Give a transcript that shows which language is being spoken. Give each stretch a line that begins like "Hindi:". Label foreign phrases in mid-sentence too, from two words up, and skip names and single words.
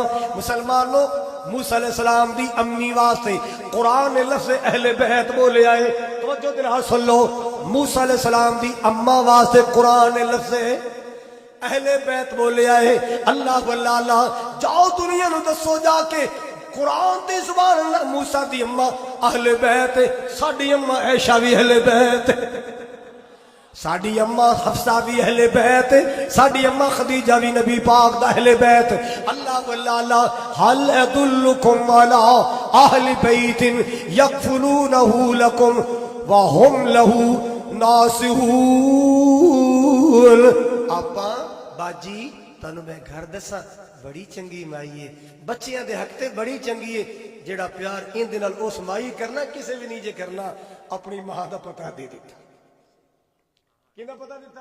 Punjabi: مسلمانوں موسیٰ
Arabic: علیہ السلام
Punjabi: دی امی واسطے قرآن نے لفظ اہل بیت بولے آئے، توجہ دلہ سن لو، موسیٰ
Arabic: علیہ السلام
Punjabi: دی اما واسطے قرآن نے لفظ اہل بیت بولے آئے۔ اللہ واللہ اللہ جاؤ دنیا نو دسو جا کے قرآن دی زبان اللہ موسیٰ دی اما اہل بیت، ساڑی اما عائشہ بھی اہل بیت، ساڈی اماں حفصہ بھی اہل بیت، ساڈی اماں خدیجہ بھی نبی پاک دا اہل بیت.
Arabic: الله والله هل أدلكم على أهل بيت يكفلونه لكم وهم له ناصحون.
Punjabi: آپا باجی تینوں میں گھر دساں بڑی چنگی مائی ہے، بچیاں دے حق تے بڑی چنگی ہے. جہڑا پیار ایہدے نال اس مائی کرنا کسے بھی نہیں جے کرنا. اپنی ماں دا پتہ دے دتا۔ کہدا پتہ دتا?